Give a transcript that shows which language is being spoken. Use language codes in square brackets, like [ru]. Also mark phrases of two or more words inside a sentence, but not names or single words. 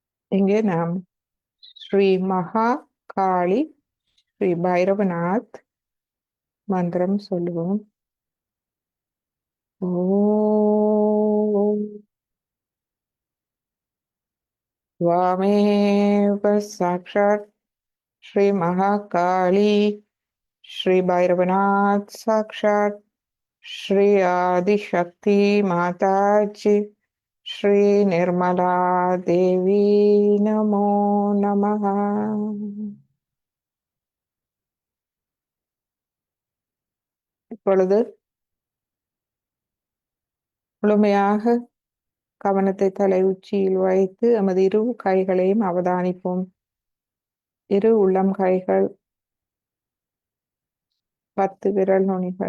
[ta] இங்கே நாம் ஸ்ரீ மகா காளி ஸ்ரீ பைரவநாத் மந்திரம் சொல்லுவோம். [sa] ஓம் त्वामेव साक्षात् श्री महाकाली श्री भैरवनाथ साक्षात् श्री आदिशक्ति माता जी श्री निर्मला देवी नमो नमः. [ta] இப்பொழுது முழுமையாக கவனத்தை தலை உச்சியில் வைத்து நமது இரு கைகளையும் அவதானிப்போம். இரு உள்ளம் கைகள், 10 விரல் நுனிகள்.